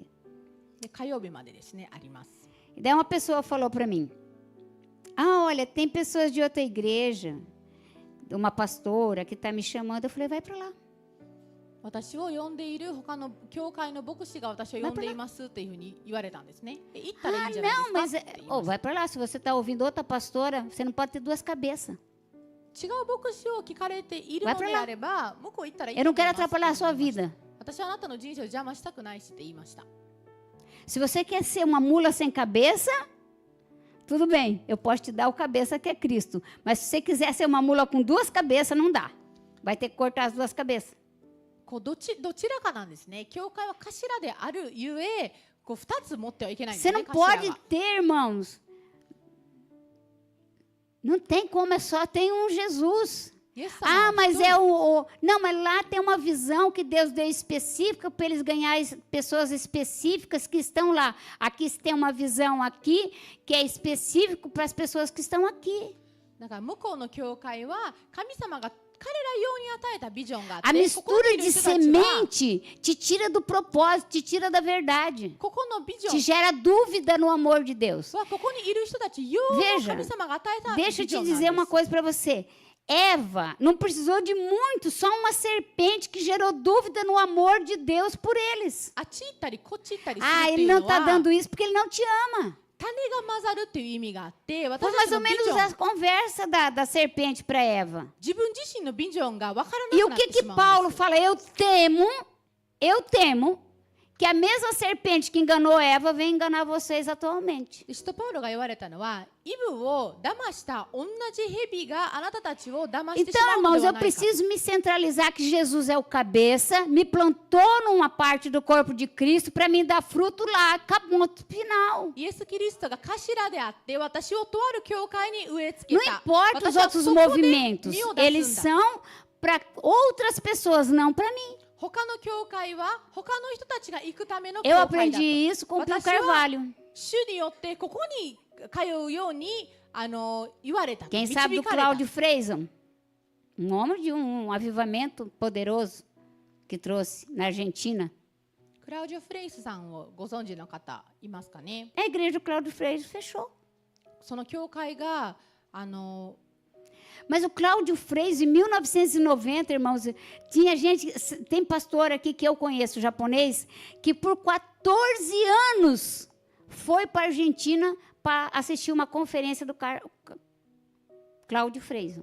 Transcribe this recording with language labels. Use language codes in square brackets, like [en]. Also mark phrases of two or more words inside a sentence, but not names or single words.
[ja] で火曜日までですねあります。 [pt] E daí uma pessoa falou para mim: ah, olha, tem pessoas de outra igreja, uma pastora que está me chamando. Eu falei: vai para lá. [ja] 私を呼んでいる他の教会の牧師が私を呼んでいますっていうふうに言われたんですね。行ったらいいんじゃない [pt] Não, [ja] で [pt] mas [ja] すかって言い [pt] oh, [ja] ました。 [pt] vai para lá. Se você está ouvindo outra pastora, você não pode ter duas cabeças. [ja] 違う牧師を聞かれているのであれば、向こう行ったらいい [pt] Eu [ja] と [pt] não [ja] 思い [pt] quero [ja] ますって [pt] atrapalhar a sua [ja] 言いました [pt] vida. [ja] 私はあなたの人生を邪魔したくないしって言いました。 [pt] Se você quer ser uma mula sem cabeça, tudo bem, eu posso te dar o cabeça que é Cristo. Mas se você quiser ser uma mula com duas cabeças, não dá. Vai ter que cortar as duas cabeças. [ja] こうどちらかなんですね。教会は頭であるゆえ、こう2つ持ってはいけないんですね。 [pt] Você não [ja] 頭 [pt] pode [ja] は [pt] ter, irmãos. Não tem como, é só tem um Jesus. [ja] イエス様 [pt] Ah, [ja] は [pt] mas [ja] 一人 [pt] é o. Não, mas lá tem uma visão que Deus deu específica para eles ganharem pessoas específicas que estão lá. Aqui tem uma visão aqui que é específico para as pessoas que estão aqui. [ja] だから向こうの教会は神様が彼ら用に与えたビジョンがあって [pt] A [ja] ここに [pt] mistura [ja] いる [pt] de [ja] 人たちは [pt] semente te tira do propósito, te tira da verdade. [ja] ここのビジョ [pt] Te [ja] ン [pt] gera dúvida no amor de Deus. [ja] はここにいる人たち用の [pt] Veja, [ja] 神様が与えたビ [pt] Deixa eu [ja] ジ [pt] te [ja] ョンなん [pt] dizer uma [ja] です。 [pt] coisa para você. Eva não precisou de muito, só uma serpente que gerou dúvida no amor de Deus por eles. [ja] あっち行ったりこっち行ったりする [pt] Ah, [ja] ってい [pt] ele [ja] う [pt] não [ja] の [pt] está [ja] は [pt] dando isso porque ele não te ama. [ja] 種が混ざるっていう意味があって、 [pt] Foi [ja] 私た [pt] mais [ja] ち [pt] ou [ja] のビジ [pt] menos [ja] ョン、 [pt] a conversa da serpente para Eva. [ja] 自分自身のビジョンが分からな [pt] E [ja] く [pt] o [ja] なっ [pt] que [ja] て [pt] que [ja] しまうん [pt] Paulo [ja] です。 [pt] fala? Eu temo que a mesma serpente que enganou Eva venha enganar vocês atualmente. [ja] 使徒パウロが言われたのは、イブを騙した同じ蛇があなたたちを騙してし [pt] Então, [ja] まうの [pt] irmãos, [ja] では [pt] eu [ja] ないか。 [pt] preciso me centralizar que Jesus é o cabeça, me plantou numa parte do corpo de Cristo para me dar fruto lá, acabou no final. [ja] イエス・キリストが頭であって、私をとある教会に植え付け [pt] Não [ja] た。 [pt] importa os [ja] 私は [pt] outros [ja] そこで [pt] movimentos, [ja] 実を出 [pt] eles [ja] すんだ。 [pt] são para outras pessoas, não para mim. [ja] 他の教会は他の人たちが行くための教 [pt] Eu [ja] 会だと。 [pt] aprendi isso com o Pio [ja] 私は [pt] Carvalho. [ja] 主によってここに通うように言われた。 [pt] Quem sabe [ja] 導 [pt] do [ja] かれた。 [pt] Cláudio Freison? Homem de avivamento poderoso que trouxe na Argentina. [ja] クラウジョ・フレイスさんをご存知の方いますかね。 [pt] A igreja do Cláudio Freison fechou. [ja] その教会が [pt] Mas o Cláudio Freis, em 1990, irmãos, tinha gente, tem pastor aqui que eu conheço, japonês, que por 14 anos foi para a Argentina para assistir uma conferência do Cláudio Freis.